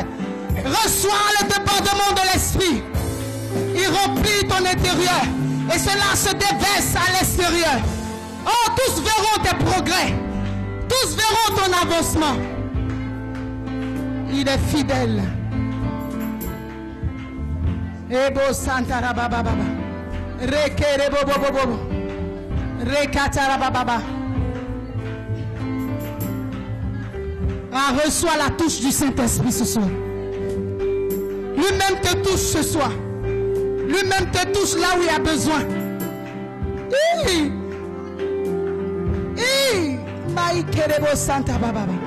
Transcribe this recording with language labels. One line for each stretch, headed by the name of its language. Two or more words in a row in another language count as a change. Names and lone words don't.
French: Reçois le débordement de l'esprit. Il remplit ton intérieur. Et cela se déverse à l'extérieur. Oh, tous verront tes progrès. Tous verront ton avancement. Il est fidèle. Ebo Santara Baba Baba. Rekere Bobo Bobo. Rekatara Baba Baba. Ah, reçois la touche du Saint-Esprit ce soir. Lui-même te touche ce soir. Lui-même te touche là où il y a besoin. Maïkerebo Santa Baba.